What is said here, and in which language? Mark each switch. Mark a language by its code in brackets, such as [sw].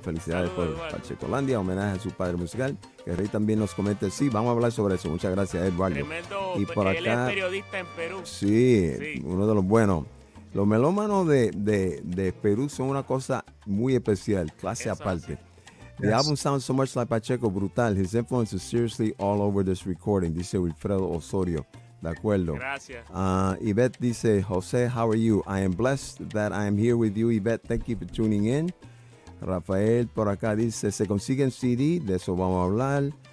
[es] Felicidades saludos, por Pacheco-landia, homenaje a su padre musical. Que Rey también nos comente. Sí, vamos a hablar sobre eso. Muchas gracias, Eduardo. Tremendo, y por él acá, es periodista en Perú. Sí, uno de los buenos. Los melómanos de Perú son una cosa muy especial, clase aparte. [en] The album sounds so much like Pacheco, brutal. His influence is seriously all over this recording, [es] dice [en] Wilfredo Osorio. [es] De acuerdo. Gracias. [en] Yvette [es] dice, [en] José, how are you? I am blessed that I am here with you, Yvette. Thank you for tuning in. [es] Rafael por acá dice, se consiguen CD, de eso vamos a hablar.